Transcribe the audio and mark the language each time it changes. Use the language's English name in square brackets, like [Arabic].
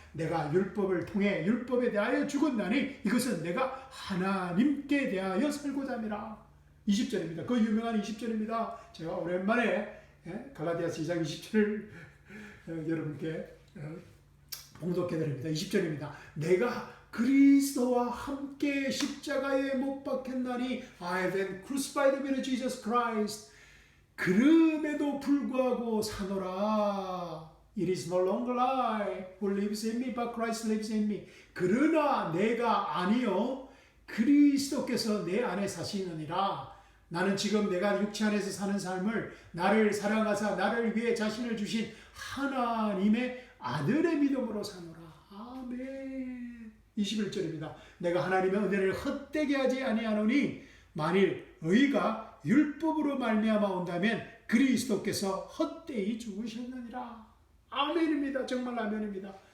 [Korean] 내가 율법을 통해 율법에 대하여 죽었나니 이것은 내가 하나님께 대하여 살고자 함이라. 20절입니다. 그 유명한 20절입니다. 제가 오랜만에 갈라디아서 2장 20절을 여러분께 봉독해 드립니다. 20절입니다. 내가 그리스도와 함께 십자가에 못 박혔나니 [English] I have been crucified with Jesus Christ. [Korean] 그럼에도 불구하고 사노라. [English] It is no longer I who lives in me, but Christ lives in me. [Korean] 그러나 내가 아니요 그리스도께서 내 안에 사시느니라. 나는 지금 내가 육체 안에서 사는 삶을 나를 사랑하사 나를 위해 자신을 주신 하나님의 아들의 믿음으로 사노라. 아멘. 21절입니다. 내가 하나님의 은혜를 헛되게 하지 아니하노니 만일 의가 율법으로 말미암아 온다면 그리스도께서 헛되이 죽으셨느니라. 아멘입니다. 정말 아멘입니다.